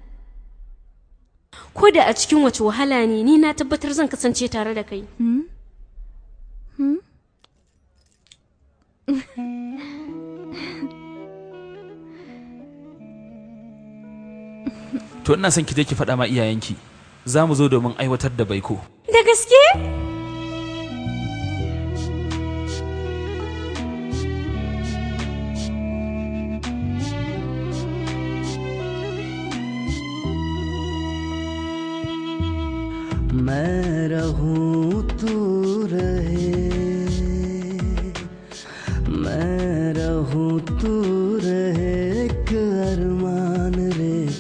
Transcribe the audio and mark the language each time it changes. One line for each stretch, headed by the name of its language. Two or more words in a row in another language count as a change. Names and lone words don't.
Hausa: Ko da a cikin wace wahala ne, ni na tabbatar zan kasance tare da kai. To ina son ki je ki faɗa ma iyayenki za mu zo domin aiwatar da baiko. Da gaske?
Hindi: मैं रहूं तू रहे, मैं रहूं तू रहे, एक अरमान रे।